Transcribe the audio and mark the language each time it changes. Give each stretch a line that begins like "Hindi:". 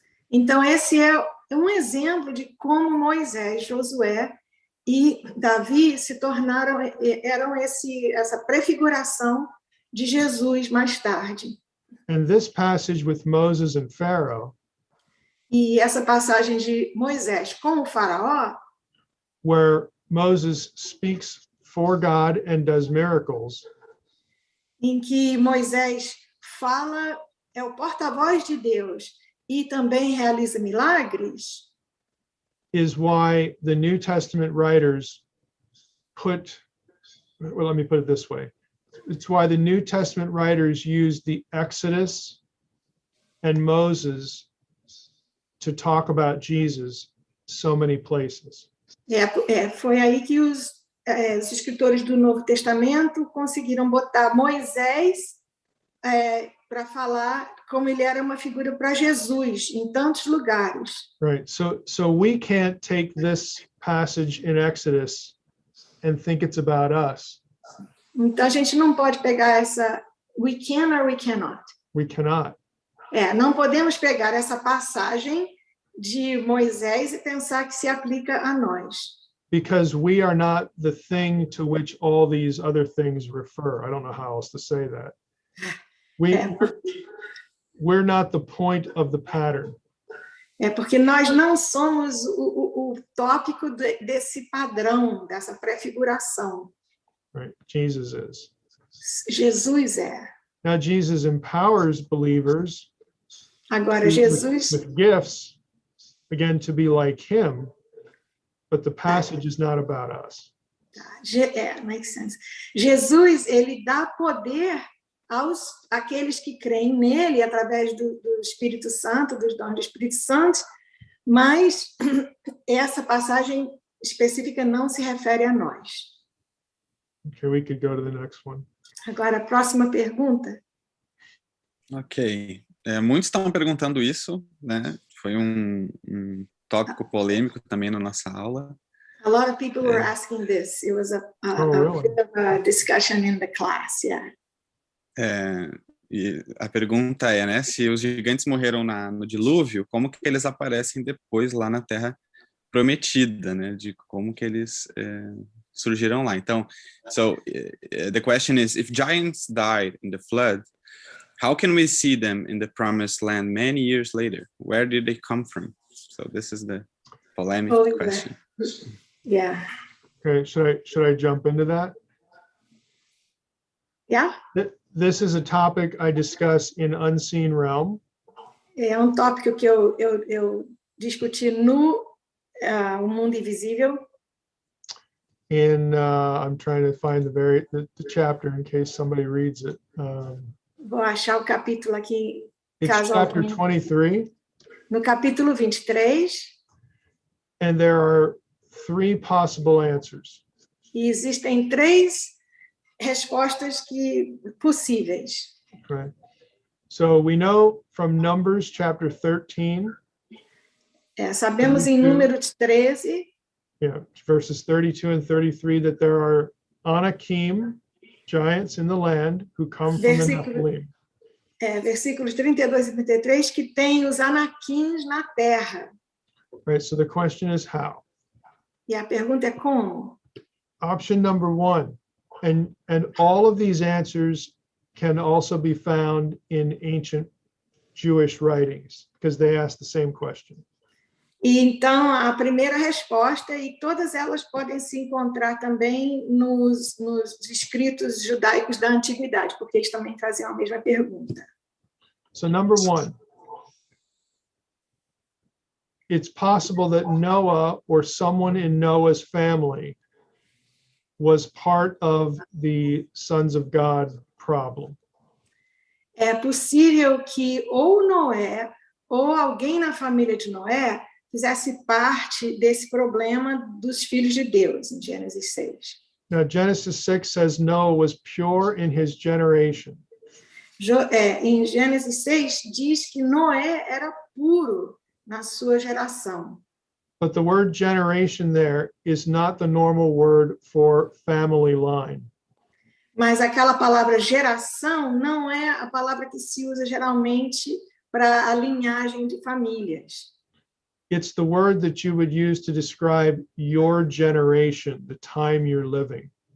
Portuguese: Então esse é um exemplo de como Moisés, Josué e Davi se tornaram, eram essa prefiguração de Jesus mais tarde.
English: And this passage with Moses and Pharaoh,
Portuguese: e essa passagem de Moisés com o faraó,
English: where Moses speaks for God and does miracles,
Portuguese: em que Moisés fala, é o porta-voz de Deus e também realiza milagres,
English: is why the New Testament writers let me put it this way. It's why the New Testament writers used the Exodus and Moses to talk about Jesus so many places.
Portuguese: Foi aí que os escritores do Novo Testamento conseguiram botar Moisés para falar como ele era uma figura para Jesus em tantos lugares.
English: Right. So we can't take this passage in Exodus and think it's about us.
Portuguese: Então a gente não pode pegar essa
English: we can or we cannot. We cannot.
Portuguese: Não podemos pegar essa passagem de Moisés e pensar que se aplica a nós.
English: Because we are not the thing to which all these other things refer. I don't know how else to say that. we're not the point of the pattern.
Portuguese: É porque nós não somos o tópico desse padrão, dessa prefiguração.
English: Right? Jesus is.
Portuguese: Jesus é.
English: Now Jesus empowers believers
Portuguese: Agora, Jesus...
English: with gifts, again, to be like him, but the passage is not about us. Makes sense.
Portuguese: Jesus, ele dá poder àqueles que creem nele, através do Espírito Santo, dos dons do Espírito Santo, mas essa passagem específica não se refere a nós.
English: Okay, we could go to the next one.
Portuguese: Agora, a próxima pergunta. Ok. Muitos estão perguntando isso, né? Foi um tópico polêmico também na nossa aula.
English: A lot of people were asking this. It was a bit of a discussion in the class, yeah.
Portuguese: E a pergunta é, né, se os gigantes morreram no dilúvio, como que eles aparecem depois lá na Terra Prometida, né, de como que eles surgiram lá.
English: Então, the question is, if giants died in the flood, how can we see them in the promised land many years later? Where did they come from? So this is the polemic question. Yeah. Okay, should I jump into that? Yeah. This is a topic I discuss in Unseen Realm.
Portuguese: É tópico que eu discuti no O Mundo Invisível.
English: I'm trying to find the chapter in case somebody reads it.
Portuguese: Vou achar o capítulo aqui.
English: It's chapter 23.
Portuguese: No capítulo 23.
English: And there are 3 possible answers.
Portuguese: E existem 3 respostas possíveis.
English: Okay. So we know from Numbers chapter 13.
Portuguese: Sabemos em Números 13.
English: Yeah, verses 32 and 33 that there are Anakim, giants in the land who come from the Nephilim.
Portuguese: Versículos 32 e 33 que tem os Anaquins na terra.
English: Right, so the question is how?
Portuguese: E a pergunta é como?
English: Option number 1. And all of these answers can also be found in ancient Jewish writings because they ask the same question.
Portuguese: E então a primeira resposta, e todas elas podem se encontrar também nos escritos judaicos da antiguidade, porque eles também faziam a mesma pergunta.
English: So number 1, it's possible that Noah or someone in Noah's family was part of the sons of God problem.
Portuguese: É possível que ou Noé ou alguém na família de Noé fizesse parte desse problema dos filhos de Deus, em Gênesis 6.
English: Now, Genesis 6 says Noah was pure in his generation.
Portuguese: Em Gênesis 6 diz que Noé era puro na sua geração.
English: But the word generation there is not the normal word for family line.
Portuguese: Mas aquela palavra geração não é a palavra que se usa geralmente para a linhagem de famílias.
English: It's the word that you would use to describe your generation, the time you're living.